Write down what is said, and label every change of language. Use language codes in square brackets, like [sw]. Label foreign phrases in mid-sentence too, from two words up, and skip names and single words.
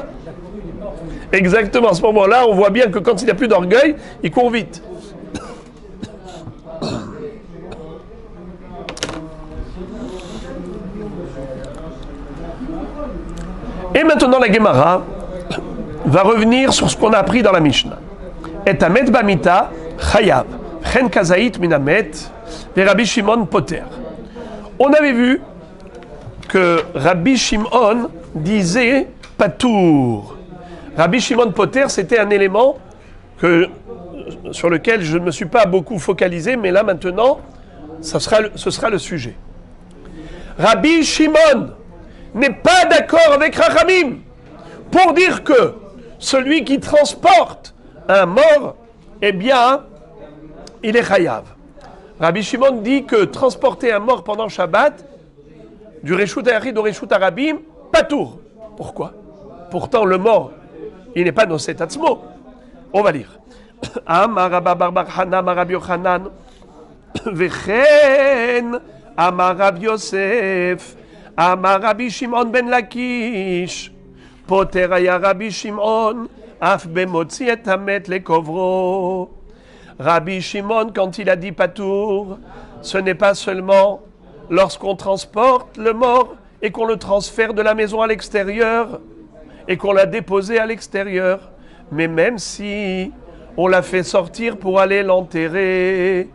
[fr] Exactement, à ce moment-là, on voit bien que quand il n'y a plus d'orgueil, il court vite. Et maintenant, la Gemara va revenir sur ce qu'on a appris dans la Mishnah. [he] את המת במיטה, חייב, כן כזית מן המת, ורבי שמעון פוטר. [fr] On avait vu que Rabbi Shimon disait Patour. Rabbi Shimon Poter, c'était un élément sur lequel je ne me suis pas beaucoup focalisé, mais là maintenant, ce sera le sujet. Rabbi Shimon n'est pas d'accord avec Rachamim pour dire que celui qui transporte un mort, eh bien, il est chayav. Rabbi Shimon dit que transporter un mort pendant Shabbat, du [he] רשות היחיד [fr] au [he] רשות הרבים, [fr] patour. Pourquoi? Pourtant, le mort, il n'est pas [he] נושא עצמו. [fr] On va lire. [he] אמר רבה בר חנן, אמר רבי יוחנן, וכן, אמר רבי יוסף, אמר רבי שמעון בן לקיש, פוטר היה רבי שמעון, אף במוציא את המת לקוברו. [fr] Rabbi Shimon, quand il a dit patour, ce n'est pas seulement lorsqu'on transporte le mort et qu'on le transfère de la maison à l'extérieur et qu'on l'a déposé à l'extérieur, mais même si on l'a fait sortir pour aller l'enterrer.